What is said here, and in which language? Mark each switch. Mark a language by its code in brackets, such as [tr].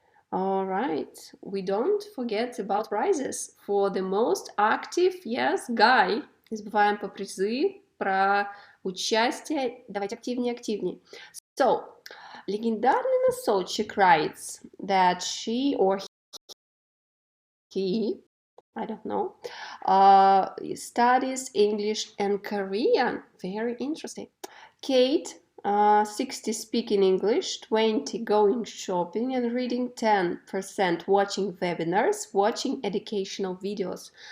[en] All right, we don't forget about prizes. For the most active, yes, guy. [ru] Не забываем про призы, про участие. Давайте активнее. [en] So, легендарный носочек writes that she or he, I don't know, studies English and Korean. Very interesting. Kate, 60 speaking English, 20 going shopping and reading, 10% watching webinars, watching educational videos.